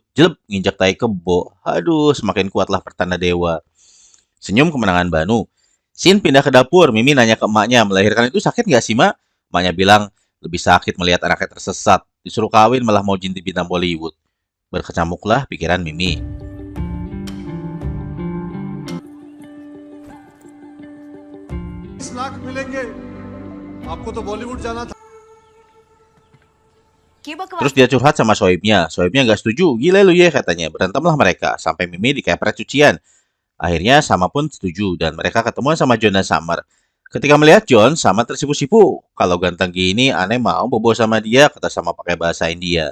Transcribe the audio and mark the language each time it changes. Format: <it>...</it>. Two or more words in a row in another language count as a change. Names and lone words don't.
<id>Jelep, nginjak tai kebo. Aduh, semakin kuatlah pertanda dewa. Senyum kemenangan Banu. Scene pindah ke dapur. Mimi nanya ke emaknya, melahirkan itu sakit gak sih, Mak? Emaknya bilang, lebih sakit melihat anaknya tersesat. Disuruh kawin malah mau jadi bintang Bollywood. Berkecamuklah pikiran Mimi.</id> <hi>लाख मिलेंगे आपको तो बॉलीवुड जाना था.</hi> <id>Terus dia curhat sama Soibnya. Soibnya gak setuju. Gila lu ya, katanya. Berantemlah mereka. Sampai Mimi dikepret cucian. Akhirnya Sama pun setuju. Dan mereka ketemuan sama John dan Summer. Ketika melihat John, Sama tersipu-sipu. Kalau ganteng gini, aneh mau bobo sama dia, kata Sama pakai bahasa India.</id>